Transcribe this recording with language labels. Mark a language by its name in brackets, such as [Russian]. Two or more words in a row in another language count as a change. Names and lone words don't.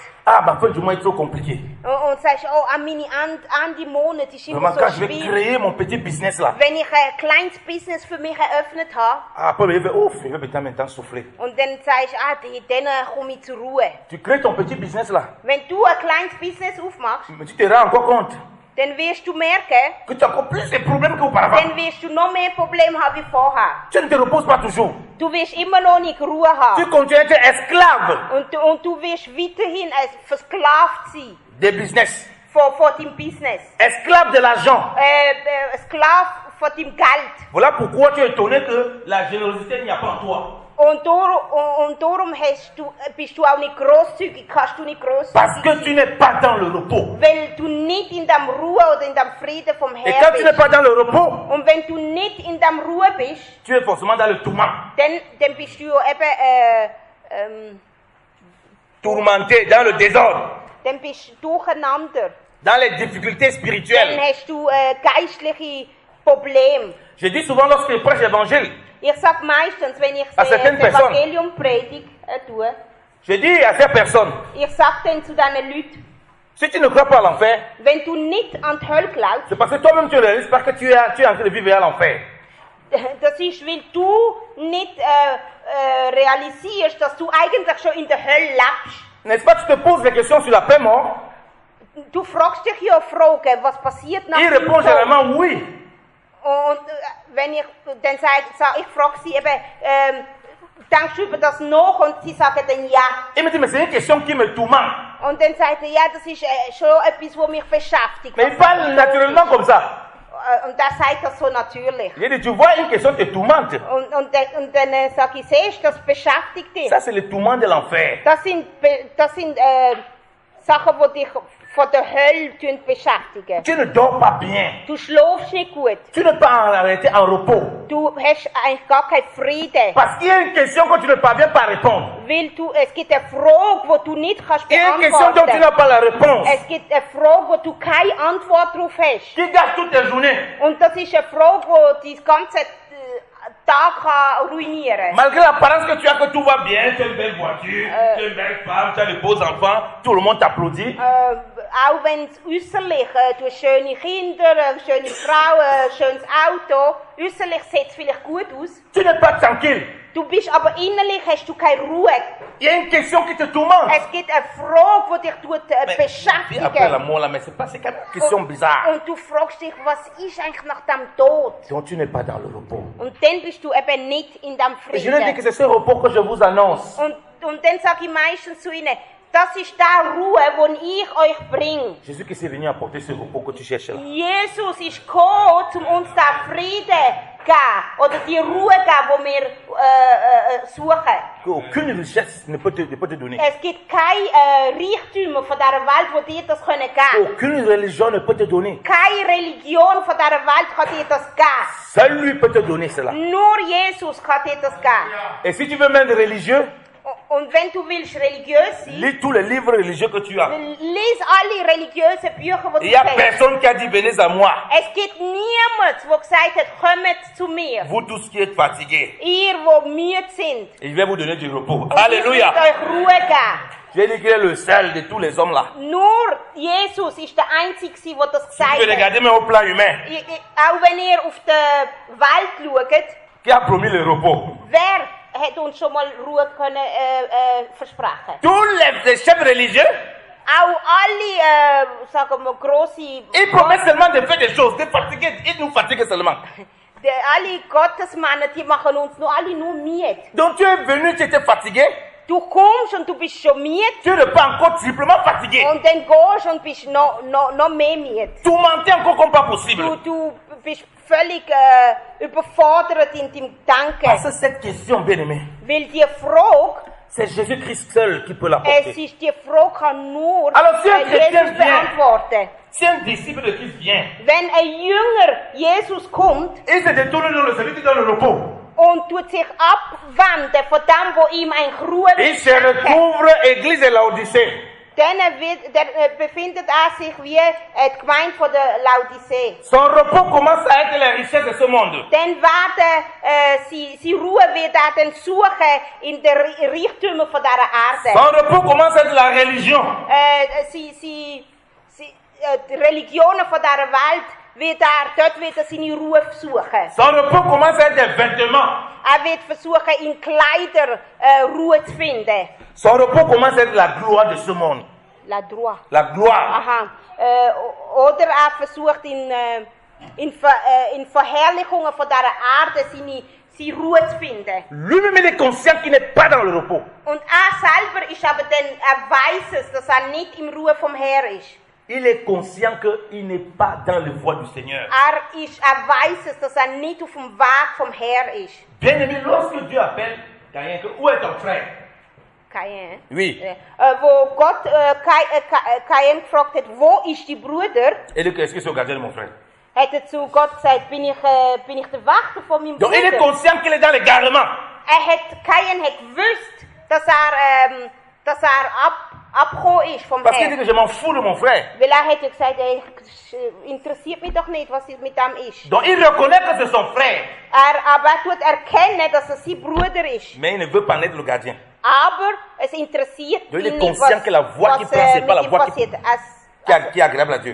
[French] Ah, ma fin du mois est trop compliqué. [German] Und sagst, oh, an meine Ende Monat ist immer so [French] quand je vais créer mon petit business là. [German] Wenn ich ein kleines Business für mich eröffnet habe. [French] Après, je vais maintenant souffler. [German] Und dann sagst du, dann komme ich zur Ruhe. [French] Tu crées ton petit business là. [German] Wenn du ein kleines Business aufmachst. [French] Mais tu te rends encore compte. [German] Dann wirst du merken, [French] que tu as encore plus de problèmes qu'auparavant. [German] Dann wirst du noch mehr Probleme haben wie vorher. [French] Tu ne te reposes pas toujours. [German] Du wirst immer noch nicht Ruhe haben. [French] Tu continues à être esclave. [German] Und du wirst weiterhin versklavt sein. [French] Des business. [German] Von deinem Business. [French] Esclave de l'argent. [German] Sklave von deinem Geld. [French] Voilà pourquoi tu es étonné que la générosité n'y a pas en toi. [German] Und darum bist du auch nicht großzügig, kannst du nicht großzügig sein. [French] Parce que tu n'es pas dans le repos. [German] Weil du nicht in dem Ruhe oder in dem Frieden vom Herrn bist. [French] Et quand tu n'es pas dans le repos, [German] und wenn du nicht in dem Ruhe bist, [French] tu es forcément dans le tourment. [German] Dann bist du eben [French] tourmenté, dans le désordre. [German] Dann bist du durcheinander. [French] Dans les difficultés spirituelles. [German] Dann hast du geistliche Probleme. [French] Je dis souvent lorsque je prêche l'évangile. [German] Ich sage meistens, wenn ich das Evangelium predige, [French] je dis à ces personnes, [German] ich sage dann zu diesen Leuten, [French] si tu ne crois pas à l'enfer, [German] wenn du nicht an die Hölle glaubst, [French] c'est parce que toi-même tu réalises parce que tu es en train de vivre à l'enfer. [German] Das ist, weil du nicht realisierst, dass du eigentlich schon in der Hölle lebst. [French] N'est-ce pas, tu te poses des questions sur la paix mort? [German] Du fragst dich ja Fragen, was passiert nach dem Tod? [French] Il répond généralement oui. [German] Und wenn ich dann sage, ich frage sie eben, denkst du über das nach? Und sie sagen dann ja. [French] Il me dit, mais c'est une question qui me tourmente. [German] Und dann sagt er, ja, das ist schon etwas, was mich beschäftigt. [French] Mais il parle naturellement comme ça. [German] Und er sagt das so natürlich. [French] Il dit, tu vois, une question te tourmente. [German] Und dann sage ich, siehst du, das beschäftigt dich. [French] Ça, c'est le tourment de l'enfer. [German] Das sind Sachen, die dich von der Hölle beschäftigen. [French] Tu ne dors pas bien. [German] Du schläfst nicht gut. [French] Tu n'es pas en réalité en repos. [German] Du hast eigentlich gar keinen Frieden. [French] Parce qu'il y a une question que tu ne parviens pas à répondre. [German] Weil es gibt eine Frage, die du nicht kannst beantworten. [French] Il y a une question dont tu n'as pas la réponse. [German] Es gibt eine Frage, wo du keine Antwort darauf hast. [French] Qui gâche toute ta journée. [German] Und das ist eine Frage, die das ganze Tag kann ruinieren. [French] Malgré l'apparence que tu as que tout va bien, tu as une belle voiture, tu as une belle femme, tu as de beaux enfants, tout le monde t'applaudit. [German] Auch wenn es äußerlich, du hast schöne Kinder, eine schöne Frau, ein schönes Auto, äußerlich sieht es vielleicht gut aus. [French] Tu n'es pas tranquille. [German] Du bist aber innerlich hast du keine Ruhe. [French] Il y a une question qui te tourmente. [German] Es gibt eine Frage, die dich beschäftigt. [French] Après la mort là, mais c'est pas, c'est quand même une question bizarre. [German] Und du fragst dich, was ist eigentlich nach dem Tod? [French] Donc tu n'es pas dans le repos. [German] Und dann bist du eben nicht in dem Frieden. [French] Je ne dis que c'est ce repos que je vous annonce. [German] Und dann sage ich meistens zu ihnen, das ist die Ruhe, die ich euch bringe. [French] Jésus qui s'est venu apporter ce repos que tu cherches là. [German] Jesus ist gekommen, um uns den Frieden zu geben. Oder die Ruhe zu geben, die wir suchen. [French] Aucune richesse ne peut te donner. [German] Es gibt keine Reichtümer von dieser Welt, die dir das geben können. [French] Aucune religion ne peut te donner. [German] Keine Religion von dieser Welt kann dir das geben. [French] Seul lui peut te donner cela. [German] Nur Jesus kann dir das geben. [French] Et si tu veux même religieux, [German] und wenn du willst religiös sein, [French] lis tous les livres religieux que tu as. [German] Lies alle religiösen Bücher, die du [French] Il y a personne qui a dit venez à moi. [German] Es gibt niemand, der gesagt hat, kommt zu mir. [French] Vous tous qui êtes fatigués. [German] Ihr, die müde sind. [French] Et je vais vous donner du repos. Alléluia. [German] Ich will euch Ruhe geben. [French] Je dit qu'il est le seul de tous les hommes là. [German] Nur Jesus ist der Einzige, der das gesagt hat. [French] Si vous regardez même au plan humain. [German] Auch wenn ihr auf die Welt schaut. [French] Qui a promis le repos? [German] Wer hat uns schon mal Ruhe können, versprechen? [French] Tous les chefs religieux. [German] Auch alle, sagen wir, grosse... [French] Ils promettent seulement de faire des choses, de fatiguer, ils nous fatiguent seulement. [German] Alle Gottesmänner, die machen uns alle nur müde. [French] Donc tu es venu, tu étais fatigué. [German] Du kommst und du bist schon müde. [French] Tu n'es pas encore triplement fatigué. [German] Und dann gehst und bist noch mehr müde. [French] Tu mentais encore comme pas possible. [German] Du bist völlig überfordert in deinem Denken. [French] Parce que cette question, bien aimé, [German] weil die Frage, [French] c'est Jésus-Christ seul qui peut l'apporter. [German] Es ist die Frage kann nur [French] Alors, si un [German] Jesus beantworten. [French] Si un disciple de Christ vient, [German] wenn ein Jünger Jesus kommt, [French] il se détourne dans celui qui donne le repos. [German] Und tut sich abwenden von dem, wo ihm ein Ruhe [French] il se recouvre Église de Laodicée. [German] Dann befindet sich wie die Gemeinde von der Laodicee. [French] Son repos commence à être les richesses de ce monde. [German] Dann werden sie Ruhe wird dann suchen in den Reichtümern von dieser Erde. [French] Son repos commence à être la religion. [German] Die Religionen von dieser Welt dort wird seine Ruhe suchen. [French] Son repos commence à être des vêtements. [German] Wird versuchen, in Kleider Ruhe zu finden. [French] Son repos commence à être la gloire de ce monde. La gloire. La gloire. Aha. [German] Oder versucht in Verherrlichungen von dieser Erde seine Ruhe zu finden. [French] Lui-même il est conscient qu'il n'est pas dans le repos. [German] Und selber ist aber dann weiß es, dass nicht im Ruhe vom Herr ist. [French] Il est conscient qu'il n'est pas dans le voie du Seigneur. [German] Weiß es, dass nicht auf dem Weg vom Herr ist. [French] Bien-aimé, lorsque Dieu appelle Caïn, où est ton frère? Caïn? Oui. [German] Wo Gott Caïn gefragt hat, wo ist die Bruder? [French] Et dit, est-ce que c'est au gardien de mon frère? [German] Hat zu Gott gesagt, bin ich der Wächter von meinem Bruder? [French] Donc il est conscient qu'il est dans l'égarement. [German] Caïn hat gewusst, dass abgekommen ist vom [French] Parce qu'il dit que je m'en fous de mon frère. [German] Weil hat gesagt, interessiert mich doch nicht, was mit dem ist. [French] Donc il reconnaît que c'est son frère. [German] Aber tut erkennen, dass es sein Bruder ist. [French] Mais il ne veut pas être le gardien. [German] Aber es interessiert ihn nicht, was, [French] que la voie was, qui pas la voie passiert. Qui est agréable à Dieu.